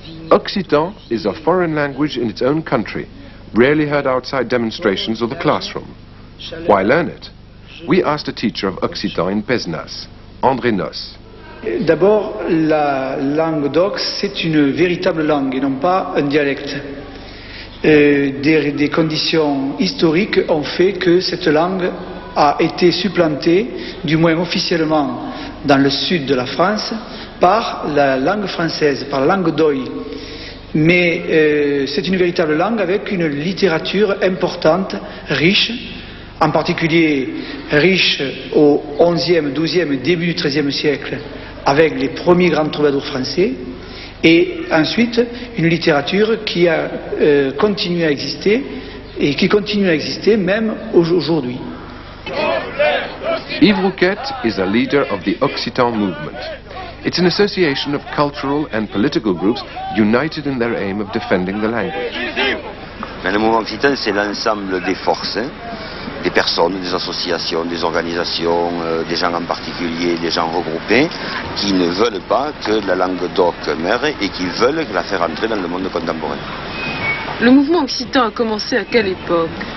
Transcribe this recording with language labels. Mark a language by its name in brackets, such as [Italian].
[English] Occitan is a foreign language in its own country, rarely heard outside demonstrations or the classroom. Why learn it? We asked a teacher of Occitan in Pézenas, André Noss. [French] D'abord, la langue d'oc, c'est une véritable langue et non pas un dialecte. Des conditions historiques ont fait que cette langue a été supplantée, du moins officiellement dans le sud de la France, par la langue française, par la langue d'oï. Mais c'est une véritable langue avec une littérature importante, riche, en particulier riche au XIe, XIIe, début du XIIIe siècle, avec les premiers grands troubadours français, et ensuite une littérature qui a continué à exister et qui continue à exister même aujourd'hui. [English] Yves Rouquette is a leader of the Occitan movement. It's an association of cultural and political groups united in their aim of defending the language. [French] Mais le mouvement occitan, c'est l'ensemble des forces, des personnes, des associations, des organisations, des gens en particulier, des gens regroupés, qui ne veulent pas que la langue d'oc meure et qui veulent la faire entrer dans le monde contemporain. Le mouvement occitan a commencé à quelle époque?